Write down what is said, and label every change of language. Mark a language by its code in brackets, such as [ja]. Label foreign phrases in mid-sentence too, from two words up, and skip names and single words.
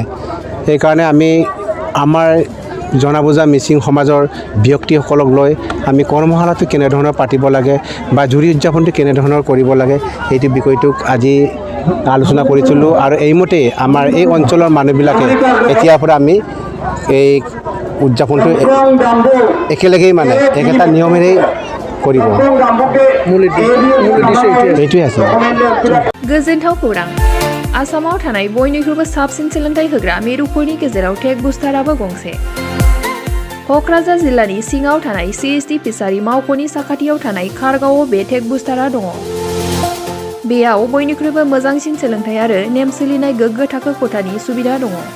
[as] সেইকাৰণে আমি আমাৰ জনা বুজা মিচিং সমাজৰ ব্যক্তিসকলক লৈ আমি কৰ্মশালাটো কেনেধৰণৰ পাতিব লাগে বা জুৰি উদযাপনটো কেনেধৰণৰ কৰিব লাগে, সেইটো বিষয়টোক আজি আলোচনা কৰিছিলোঁ। আৰু এইমতে আমাৰ এই অঞ্চলৰ মানুহবিলাকে এতিয়াৰ পৰা আমি এই উদযাপনটো একেলগেই মানে একেটা নিয়মেৰেই কৰিব, এইটোৱে আছে। [brx] गोजोनथाव खौरां। आसामाव थानाय बयनिख्रुइबो साबसिन सोलोंथाइ होग्रा मिरुफोरनि गेजेराव टेक बुस्टाराबो गंसे। क'क्राझार जिल्लानि सिङाव थानाय CST फिसारि मावख'नि साखाथियाव थानाय खारगावआव बे टेक बुस्टारा दङ। बेयाव बयनिख्रुइबो मोजांसिन सोलोंथाइ आरो नेम सोलिनाय गोग्गो थाखो खथानि सुबिदा दङ।